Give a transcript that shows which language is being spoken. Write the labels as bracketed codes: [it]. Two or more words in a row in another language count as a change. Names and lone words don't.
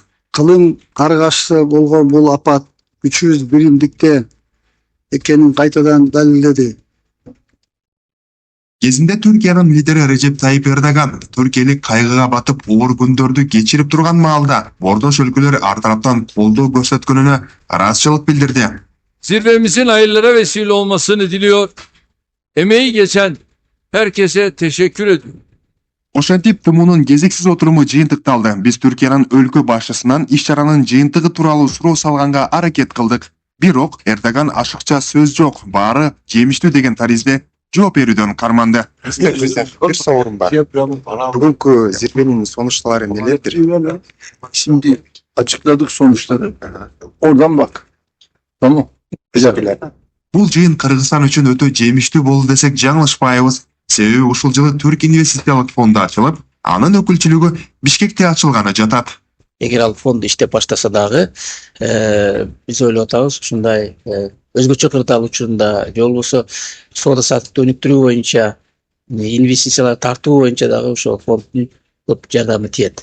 [ky] Кылың каргашысы болгон бул апат күчүбүз биримдикте экенин кайтадан далилдеди. Кезінде Түркиянын лидери Режеп Тайип Эрдоган түркиялык кайгыга батып оор күндөрдү кечирип турган маалда Бордош өлкөлөр ар тараптан колдоо көрсөткөнүнө ыраазычылык билдирди. [tr] Zirvemizin hayırlara vesile olmasını diliyor. Emeği geçen herkese teşekkür ediyorum. [ky] Ошентип ТМУнун кезексиз отуруму жыйынтыкталды. Биз Түркиянын өлкө башчысынан иш-чаранын жыйынтыгы тууралуу суроо салганга аракет кылдык. Бирок Эрдоган ашыкча сөз жок, баары жемиштүү деген таризде жооп берүүдөн карманды. [tr] Bir sorum var. Bugünkü zirvenin sonuçları nelerdir? Şimdi açıkladık sonuçları. Oradan bak. Tamam. Teşekkürler. [ky] Бул жыйын Кыргызстан үчүн өтө жемиштүү болду десек жаңылышпайбыз. Себеби ушул жылы Түрк инвестициялык фонду ачылып, анын өкүлчүлүгү Бишкекте ачылганы жатат. Эгер ал фонд иштеп баштаса дагы биз ойлоп атабыз ушундай өзгөчө кырдаал учурунда же болбосо соода саттыкты өнүктүрүү боюнча инвестициялар тартуу боюнча дагы ошол фонддун көп жардамы тиет.